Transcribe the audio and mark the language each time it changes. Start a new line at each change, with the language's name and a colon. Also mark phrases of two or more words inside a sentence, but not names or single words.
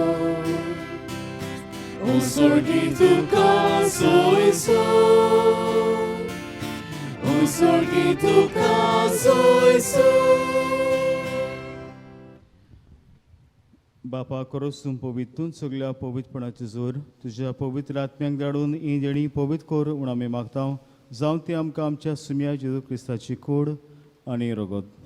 Konkani: O sorgi tuka soiso, o sorgi tuka soiso. बापा करोस तूं पवितून सगळ्या पवित्रपणाचे जोर तुझ्या पवित्र आत्म्याक धाडून ही देणी पवित्र कोर म्हूण आमी मागता जावं ती आमकां आमच्या सुम्या जेजू क्रिस्ताची कूड आनी रगत.